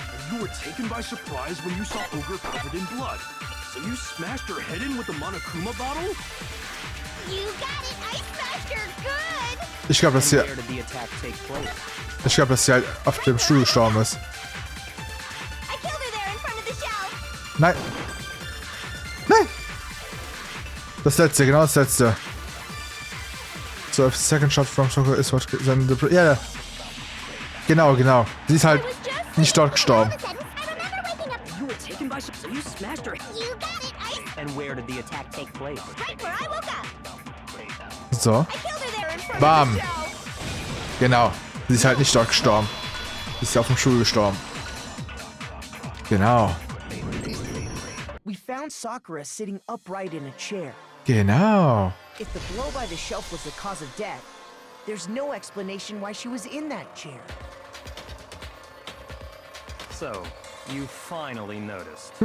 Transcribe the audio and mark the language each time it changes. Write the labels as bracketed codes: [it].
[en] You were taken by surprise when you saw Ogre covered in blood. So you smashed her head in with the Monokuma bottle? You got it! I smashed her good! [de] Ich glaube, dass sie... [en] Where did the attack take place? [de] Ich glaube, dass sie halt auf dem Stuhl gestorben ist. [en] I killed her there in front of the shelf. [de] Nein! Nein! Das letzte, genau das letzte. [en] So, if the second shot from Toko is what... [de] Ja, genau, genau. Sie ist halt nicht dort gestorben. [en] You were taken by surprise. You smashed her. You got it! I... And where did the attack take place? Right where I woke up. [de] So. [en] I killed her there in front Bam! of the shelf. [de] Genau. Sie ist halt nicht dort gestorben. Sie ist auf dem Stuhl gestorben. Genau. [en] We found Sakura sitting upright in a chair. [de] Genau. [en] If the blow by the shelf was the cause of death, there's no explanation why she was in that chair. So, you finally noticed.